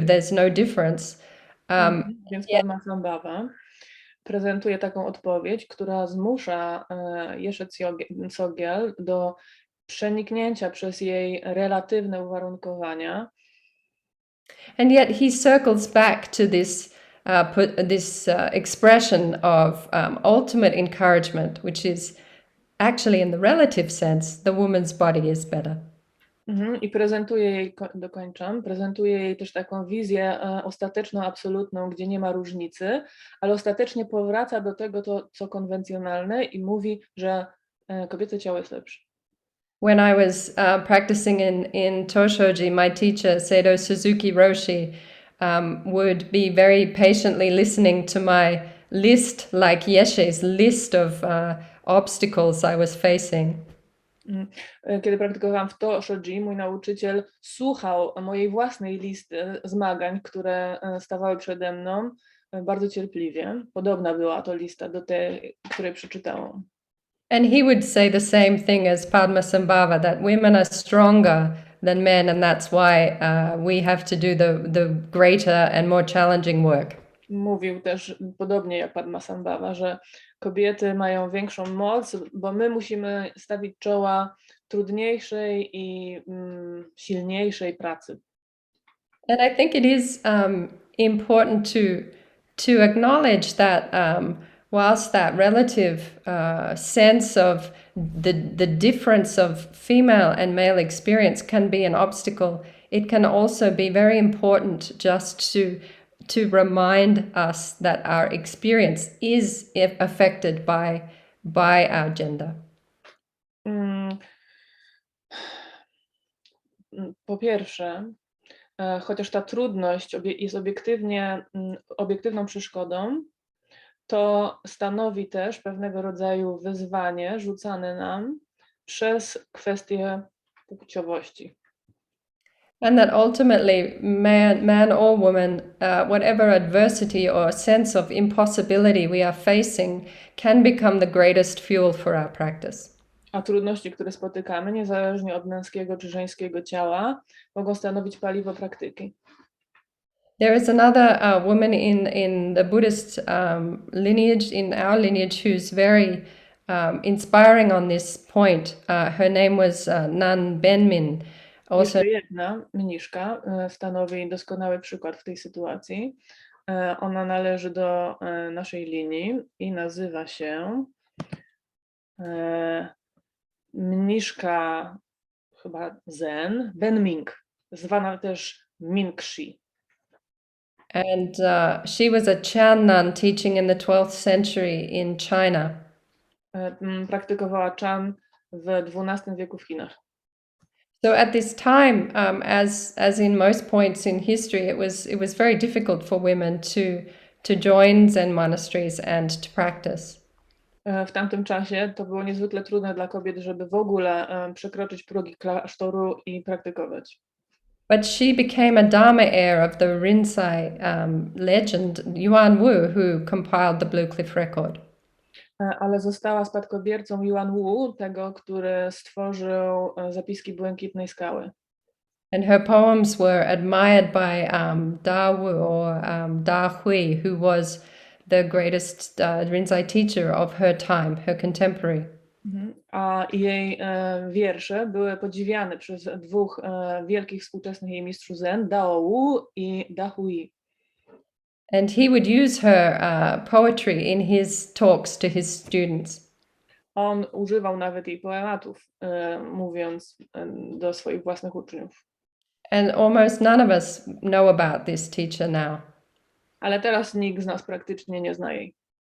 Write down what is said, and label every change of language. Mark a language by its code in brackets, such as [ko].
[en] There's no difference. [pl] Więc Padmasambhava prezentuje taką odpowiedź, która zmusza Esho Sudan do przeniknięcia przez jej relatywne uwarunkowania. [en] And yet he circles back to this expression of ultimate encouragement, which is actually in the relative sense, the woman's body is better. [pl] I prezentuje jej, dokończam, prezentuje jej też taką wizję ostateczną, absolutną, gdzie nie ma różnicy, ale ostatecznie powraca do tego, co konwencjonalne i mówi, że kobiece ciało jest lepsze. [en] When I was practicing in Toshoji, my teacher, Seido Suzuki Docho, would be very patiently listening to my list, like Yeshe's list of obstacles I was facing. [pl] Kiedy praktykowałam w Toshoji, mój nauczyciel słuchał mojej własnej listy zmagań, które stawały przede mną bardzo cierpliwie. Podobna była to lista do tej, której przeczytałam. [en] And he would say the same thing as Padmasambhava, that women are stronger than men, and that's why we have to do the greater and more challenging work. [pl] Mówił też podobnie jak Padmasambhava, że kobiety mają większą moc, bo my musimy stawić czoła trudniejszej i silniejszej pracy. [en] And I think it is important to acknowledge that whilst that relative sense of the difference of female and male experience can be an obstacle, it can also be very important just to remind us that our experience is affected by our gender. [pl] Po pierwsze, chociaż ta trudność jest obiektywną przeszkodą, to stanowi też pewnego rodzaju wyzwanie rzucane nam przez kwestię płciowości. [en] And that ultimately man or woman, whatever adversity or sense of impossibility we are facing, can become the greatest fuel for our practice. [pl] A trudności, które spotykamy, niezależnie od męskiego czy żeńskiego ciała, mogą stanowić paliwo praktyki. [en] There is another woman in the Buddhist lineage, in our lineage, who's very inspiring on this point. Her name was Nan Benmin. Also, [pl] Jeszcze jedna mniszka stanowi doskonały przykład w tej sytuacji. Ona należy do naszej linii i nazywa się mniszka chyba Zen, Benming, zwana też Mingshi. [en] And she was a Chan nun teaching in the 12th century in China. [pl] Praktykowała Chan w XII wieku w Chinach. [en] So at this time, as in most points in history, it was very difficult for women to join Zen monasteries and to practice. [pl] W tamtym czasie to było niezwykle trudne dla kobiet, żeby w ogóle przekroczyć progi klasztoru i praktykować. [en] But she became a Dharma heir of the Rinzai legend Yuan Wu, who compiled the Blue Cliff Record. [pl] Ale została spadkobiercą Yuan Wu, tego, który stworzył zapiski Błękitnej Skały. [en] And her poems were admired by Da Wu or Da Hui, who was the greatest Rinzai teacher of her time, her contemporary. [pl] A jej wiersze były podziwiane przez dwóch wielkich współczesnych jej mistrzów Zen, Dao Wu i Da Hui. [en] And he would use her poetry in his talks to his students. [pl] On używał nawet jej poematów, mówiąc do swoich własnych uczniów. [en] And almost none of us know about this teacher now. [pl] Ale teraz nikt z nas praktycznie nie zna jej.